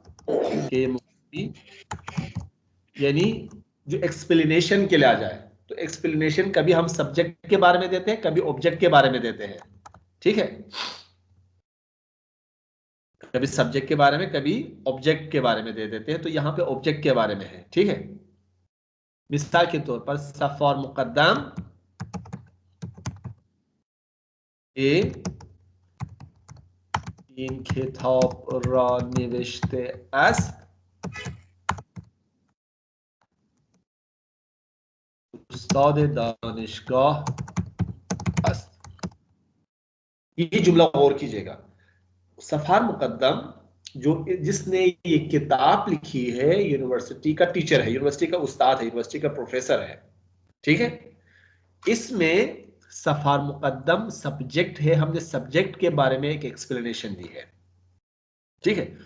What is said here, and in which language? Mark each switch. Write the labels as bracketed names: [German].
[Hindi] के मौसूली यानी जो एक्सप्लेनेशन के लिए आ जाए, तो एक्सप्लेनेशन कभी हम सब्जेक्ट के बारे में देते हैं, कभी ऑब्जेक्ट के बारे में देते हैं, ठीक है। कभी सब्जेक्ट के बारे में, कभी ऑब्जेक्ट के बारे में दे देते हैं, तो यहां पे ऑब्जेक्ट के बारे में है, ठीक है। मिसाल के तौर पर [Persian] सफर मुकद्दम این کتاب را نوشته است استاد دانشگاه است। [Hindi] ये जुमला गौर कीजिएगा, सफार मुकद्दम जो जिसने ये किताब लिखी है, यूनिवर्सिटी का टीचर है, यूनिवर्सिटी का उस्ताद है, यूनिवर्सिटी का प्रोफेसर है, ठीक है। इसमें सफार मुकद्दम सब्जेक्ट है, हमने सब्जेक्ट के बारे में एक एक्सप्लेनेशन दी है, ठीक है।